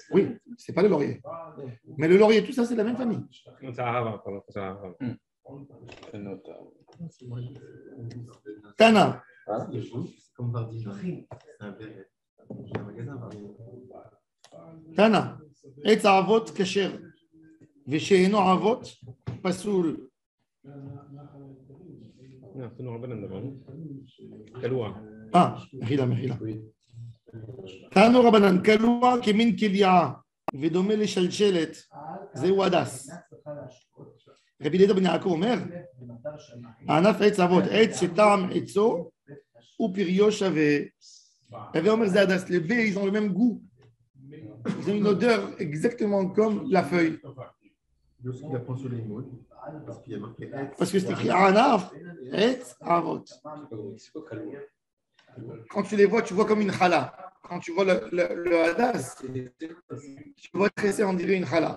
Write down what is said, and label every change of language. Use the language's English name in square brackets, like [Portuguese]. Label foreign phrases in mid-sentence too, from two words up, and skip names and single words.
[French] Oui, c'est pas le laurier. Mais le laurier, tout ça, c'est de la même famille. Non, c'est arabe, pardon. C'est arabe. Tana. C'est comme par division. C'est un magasin par division. [Hebrew] תנא. ועבות כשר. ושאינו אבות, פסול. [French] Non, c'est nous, d'abord. Kaloua. מחילה. [Hebrew] תנו רבנן, כלוע כמין כליה, ודומה לשלשלת, זהו הדס. רבי אליעזר בן יעקב אומר, הענף עץ אבות, עץ שטעם עצו ופריו שווה. רבי אומר זה הדס, [French] les baies, ils ont le même goût. Ils ont une odeur exactement comme la feuille. Lorsqu'il apprend sur les mots, parce qu'il y a marqué Parce que c'est écrit [Hebrew] ענף, עץ, עבות. [French] C'est quoi Kaloua? Quand tu les vois, tu vois comme une chala. Quand tu vois le hadas, tu vois tresser, on dirait une chala.